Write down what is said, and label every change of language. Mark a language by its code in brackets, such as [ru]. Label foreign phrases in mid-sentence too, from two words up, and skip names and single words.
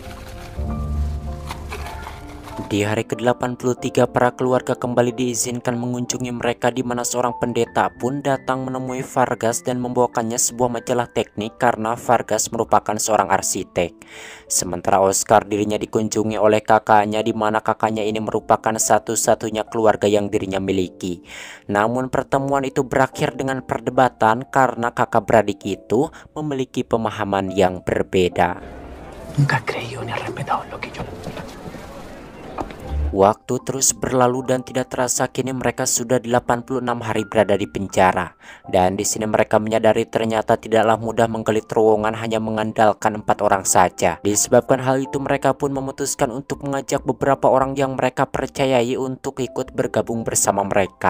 [id] Di hari ke-83 para keluarga kembali diizinkan mengunjungi mereka, di mana seorang pendeta pun datang menemui Vargas dan membawakannya sebuah majalah teknik karena Vargas merupakan seorang arsitek. Sementara Oscar dirinya dikunjungi oleh kakaknya, di mana kakaknya ini merupakan satu-satunya keluarga yang dirinya miliki. Namun pertemuan itu berakhir dengan perdebatan karena kakak beradik itu memiliki pemahaman yang berbeda. [es] Nunca has creído ni has respetado lo que yo... [id] Waktu terus berlalu dan tidak terasa kini mereka sudah 86 hari berada di penjara. Dan di sini mereka menyadari ternyata tidaklah mudah menggali terowongan hanya mengandalkan 4 orang saja. Disebabkan hal itu mereka pun memutuskan untuk mengajak beberapa orang yang mereka percayai untuk ikut bergabung bersama mereka.